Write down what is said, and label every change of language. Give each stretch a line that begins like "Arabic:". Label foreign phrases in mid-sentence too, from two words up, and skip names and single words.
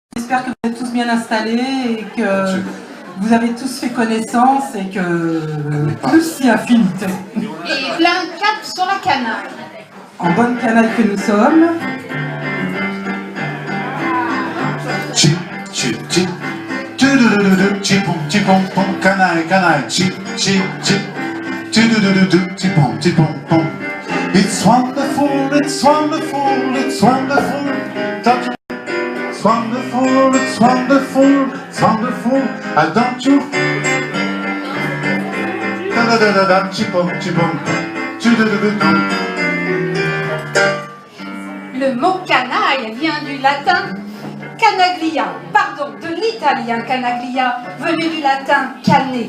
French: j'espère que vous êtes tous bien installés et que vous avez tous fait connaissance et que tous y affinité. Et plein de cap sur la canaille. En bonne canaille que nous sommes. Chip, chip, chip. Chipon, chipon, pom, canaille, canaille. Chip, chip, chip. Chipon, chipon, pom.
English: It's wonderful, it's wonderful, it's wonderful. It's wonderful, it's wonderful, it's wonderful. Don't you?
French: Le mot canaille vient du latin canaglia, pardon, de l'italien canaglia, venu du latin cané.